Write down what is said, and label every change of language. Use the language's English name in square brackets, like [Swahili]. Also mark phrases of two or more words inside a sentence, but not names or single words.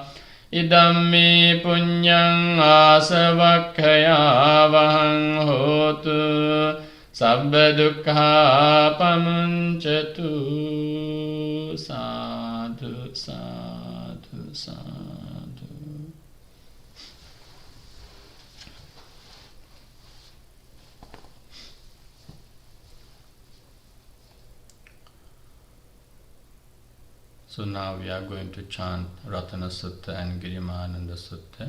[Pali] Idamme punyang asavakkaya vahang hotu sabba dukkha pamuncatu. Sadhu, sadhu, sadhu. [English] So now we are going to chant Ratana Sutta and Girimananda Sutta.